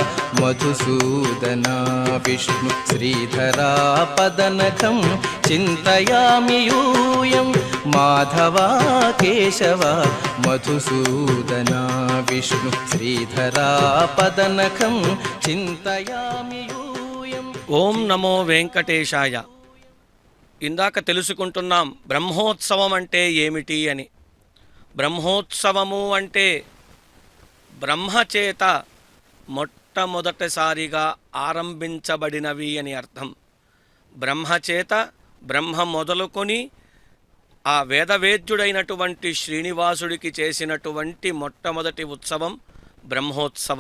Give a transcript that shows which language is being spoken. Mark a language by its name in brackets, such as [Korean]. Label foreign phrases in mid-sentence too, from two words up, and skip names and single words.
[Sanskrit] मधुसूदन विष्णु श्रीधरा पदनखं चिन्तयामि यूयं माधवा केशव मधुसूदन विष्णु श्रीधरा पदनखं चिन्तयामि यूयं ఓం నమో వెంకటేశాయ. [Telugu] ఇందాక తెలుసుకుంటున్నాం బ్రహ్మోత్సవం అంటే ఏమిటి అని. బ్రహ్మోత్సవము అంటే బ్రహ్మచేత మొట్టమొదటిసారిగా ఆరంభించబడినవి అని అర్థం. బ్రహ్మచేత బ్రహ్మ మొదలుకొని ఆ వేదవేద్యుడైనటువంటి శ్రీనివాసుడికి చేసినటువంటి మొట్టమొదటి ఉత్సవం బ్రహ్మోత్సవం.